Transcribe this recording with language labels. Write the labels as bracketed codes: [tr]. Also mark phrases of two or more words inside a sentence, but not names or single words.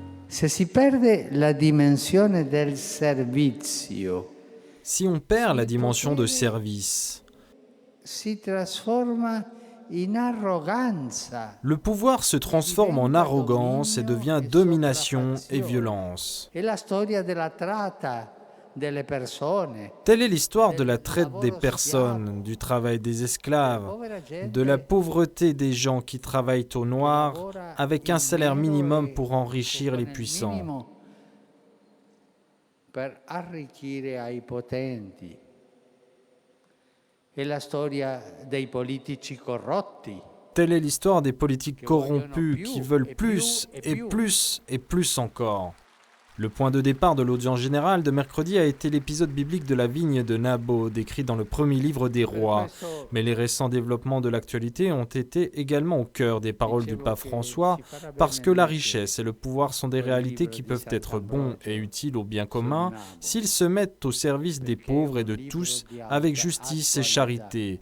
[it] Se si perde la dimensione del servizio, [fr] Si on perd la dimension de service, [it] si trasforma in arroganza. [fr] le pouvoir se transforme en arrogance et devient domination et violence. [it] È la storia della tratta delle persone. [fr] Telle est l'histoire de la traite des personnes, du travail des esclaves, de la pauvreté des gens qui travaillent au noir avec un salaire minimum pour enrichir les puissants. [it] Per arricchire ai potenti. È la storia dei politici corrotti. [fr] Telle est l'histoire des politiques corrompus qui veulent plus et plus et plus encore. Le point de départ de l'audience générale de mercredi a été l'épisode biblique de la vigne de Naboth, décrit dans le premier livre des rois. Mais les récents développements de l'actualité ont été également au cœur des paroles du pape François, parce que la richesse et le pouvoir sont des réalités qui peuvent être bons et utiles au bien commun s'ils se mettent au service des pauvres et de tous avec justice et charité.